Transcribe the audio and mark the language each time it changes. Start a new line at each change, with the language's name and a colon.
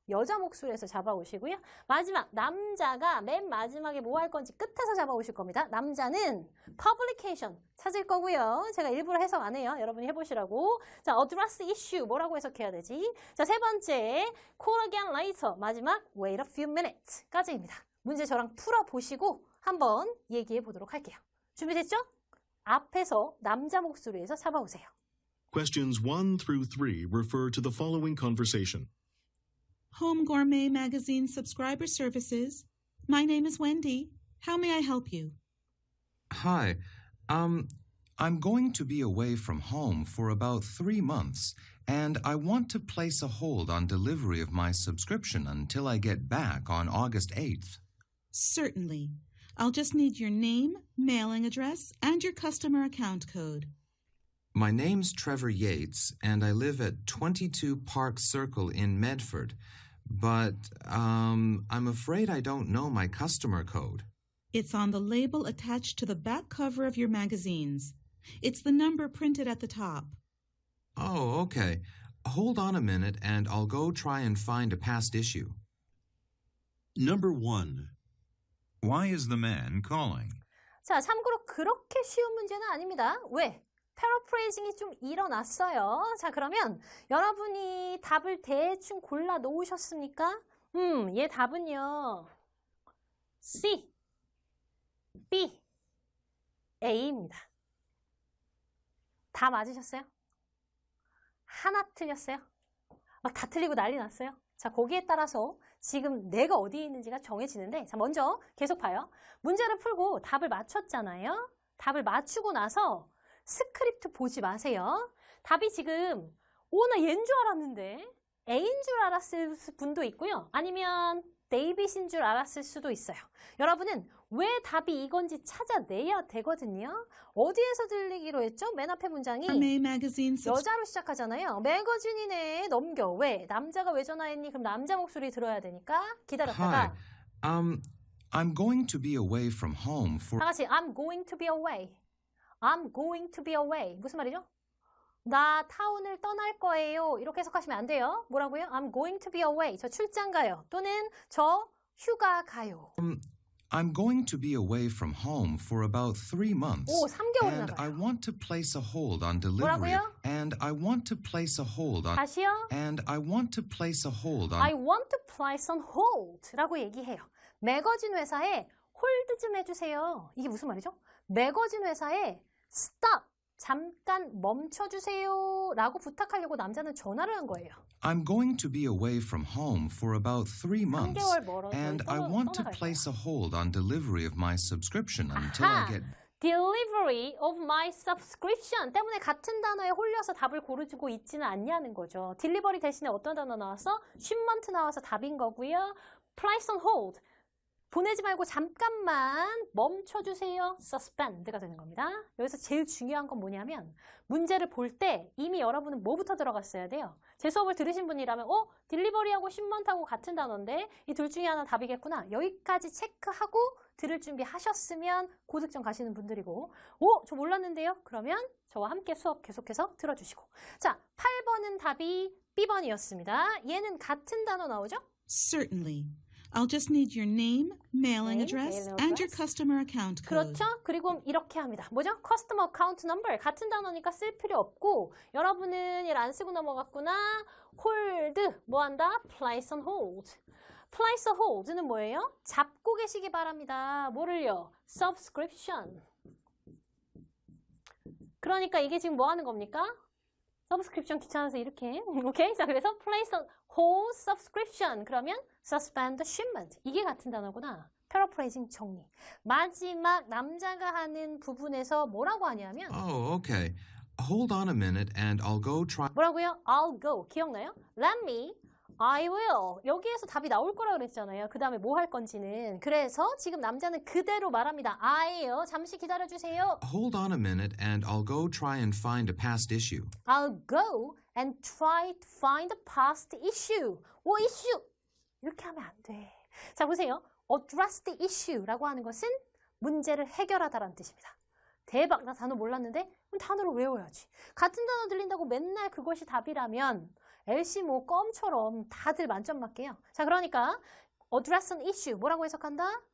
Korean: 여자 목소리에서 잡아오시고요. 마지막, 남자가 맨 마지막에 뭐 할 건지 끝에서 잡아오실 겁니다. 남자는 publication 찾을 거고요. 제가 일부러 해석 안 해요. 여러분이 해보시라고. 자,
English: address issue
Korean: 뭐라고 해석해야 되지? 자, 세 번째,
English: call again later.
Korean: 마지막,
English: wait a few minutes
Korean: 까지입니다. 문제 저랑 풀어보시고 한번 얘기해 보도록 할게요. 준비됐죠? 앞에서 남자 목소리에서 잡아오세요.
English: Questions 1 through 3 refer to the following conversation. Home Gourmet Magazine subscriber services. My name is Wendy. How may I help you? Hi. I'm going to be away from home for about 3 months, and I want to place a hold on delivery of my subscription until I get back on August 8th. Certainly. I'll just need your name, mailing address, and your customer account code. My name's Trevor Yates, and I live at 22 Park Circle in Medford. But, I'm afraid I don't know my customer code. It's on the label attached to the back cover of your magazines. It's the number printed at the top. Oh, okay. Hold on a minute, and I'll go try and find a past issue. Number 1. Why is the man calling?
Korean: 자, 참고로 그렇게 쉬운 문제는 아닙니다. 왜? 패러프레이징이 좀 일어났어요. 자, 그러면 여러분이 답을 대충 골라 놓으셨습니까? 얘 답은요. C, B, A입니다. 다 맞으셨어요? 하나 틀렸어요? 막 다 틀리고 난리 났어요? 자, 거기에 따라서 지금 내가 어디에 있는지가 정해지는데, 자, 먼저 계속 봐요. 문제를 풀고 답을 맞췄잖아요. 답을 맞추고 나서 스크립트 보지 마세요. 답이 지금 나 얘인 줄 알았는데 A인 줄 알았을 분도 있고요. 아니면 데이빗인 줄 알았을 수도 있어요. 여러분은 왜 답이 이건지 찾아내야 되거든요. 어디에서 들리기로 했죠? 맨 앞에 문장이
English: May magazine
Korean: 여자로 시작하잖아요. 매거진이네. 넘겨. 왜? 남자가 왜 전화했니? 그럼 남자 목소리 들어야 되니까 기다렸다가
English: Hi. I'm going to be away from home for...
Korean: 다 같이
English: I'm going to be away. I'm going to be away.
Korean: 무슨 말이죠? 나 타운을 떠날 거예요. 이렇게 해석하시면 안 돼요. 뭐라고요?
English: I'm going to be away.
Korean: 저 출장 가요. 또는 저 휴가 가요.
English: I'm going to be away from home for about 3 months.
Korean: 오, 3개월이나
English: And I
Korean: 가요.
English: want to place a hold on delivery.
Korean: 뭐라고요?
English: And I want to place a hold on...
Korean: 다시요.
English: And I want to place a hold on... I want to place on hold
Korean: 라고 얘기해요. 매거진 회사에 홀드 좀 해주세요. 이게 무슨 말이죠? 매거진 회사에 stop, 잠깐 멈춰주세요 라고 부탁하려고 남자는 전화를 한 거예요.
English: I'm going to be away from home for about 3 months.
Korean: 3개월 멀어서
English: And I want to
Korean: 떠나갈
English: place
Korean: 거야.
English: a hold on delivery of my subscription until
Korean: 아하!
English: I get... Delivery of my subscription
Korean: 때문에 같은 단어에 홀려서 답을 고르고 있지는 않냐는 거죠. delivery 대신에 어떤 단어 나왔어? shipment 나와서 답인 거고요.
English: place on hold.
Korean: 보내지 말고 잠깐만 멈춰주세요. suspend가 되는 겁니다. 여기서 제일 중요한 건 뭐냐면 문제를 볼 때 이미 여러분은 뭐부터 들어갔어야 돼요. 제 수업을 들으신 분이라면 딜리버리하고 shipment하고 같은 단어인데 이 둘 중에 하나 답이겠구나. 여기까지 체크하고 들을 준비하셨으면 고득점 가시는 분들이고 저 몰랐는데요? 그러면 저와 함께 수업 계속해서 들어주시고 자, 8번은 답이 B번이었습니다. 얘는 같은 단어 나오죠?
English: Certainly. I'll just need your name, mailing Name, address, mailing and your address. customer account code.
Korean: 그렇죠? 그리고 이렇게 합니다. 뭐죠?
English: Customer account number.
Korean: 같은 단어니까 쓸 필요 없고 여러분은 얘를 안 쓰고 넘어갔구나.
English: hold.
Korean: 뭐 한다?
English: place on hold. place on hold
Korean: 는 뭐예요? 잡고 계시기 바랍니다. 뭐를요? subscription. 그러니까 이게 지금 뭐 하는 겁니까? subscription 귀찮아서 이렇게. 오케이? 자, 그래서
English: place on hold subscription.
Korean: 그러면
English: suspend shipment.
Korean: 이게 같은 단어구나. 패러프레이징 정리. 마지막 남자가 하는 부분에서 뭐라고 하냐면
English: Oh, okay. Hold on a minute, and I'll go try...
Korean: 뭐라고요?
English: I'll go.
Korean: 기억나요?
English: Let me, I will.
Korean: 여기에서 답이 나올 거라 그랬잖아요. 그 다음에 뭐 할 건지는. 그래서 지금 남자는 그대로 말합니다. I'll. 잠시 기다려주세요.
English: Hold on a minute, and I'll go try and find a past issue. I'll go and try to find a past issue.
Korean: issue. 이렇게 하면 안 돼. 자, 보세요.
English: address the issue
Korean: 라고 하는 것은 문제를 해결하다라는 뜻입니다. 대박, 나 단어 몰랐는데? 그럼 단어를 외워야지. 같은 단어 들린다고 맨날 그것이 답이라면 LC 뭐 껌처럼 다들 만점 맞게요. 자, 그러니까
English: address an issue
Korean: 뭐라고 해석한다?